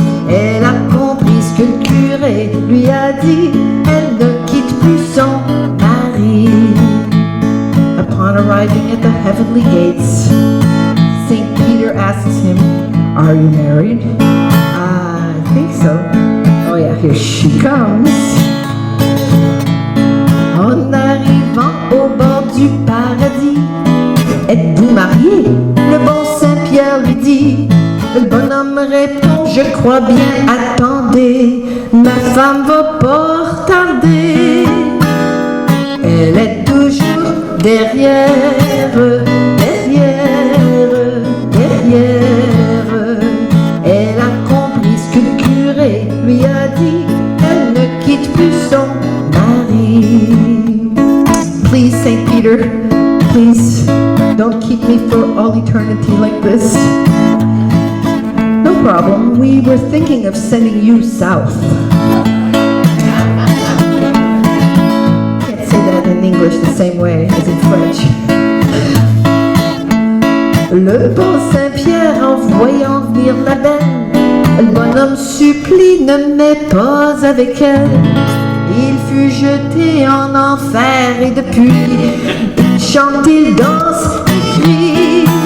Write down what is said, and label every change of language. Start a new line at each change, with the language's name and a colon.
French: Elle a compris ce que le curé lui a dit, elle ne quitte plus son mari.
English: Upon arriving at the heavenly gates, St. Peter asks him, "Are you married?" "I think so." "Oh yeah, here she comes."
French: En arrivant au bord du paradis, "Êtes-vous marié?" Le bon Saint-Pierre lui dit. Le bonhomme répond, "Je crois bien, attendez, ma femme va pas tarder." Elle est toujours derrière, derrière, derrière. Elle a compris ce que le curé lui a dit. Elle ne quitte plus son mari.
English: Please, Saint Peter, please don't keep me for all eternity like this. No problem. We were thinking of sending you south. Can't say that in English the same way as in French.
French: Le bon Saint-Pierre, en voyant venir la belle, le bonhomme supplie, ne mets pas avec elle. Il fut jeté en enfer et depuis, il chante, il danse, il crie.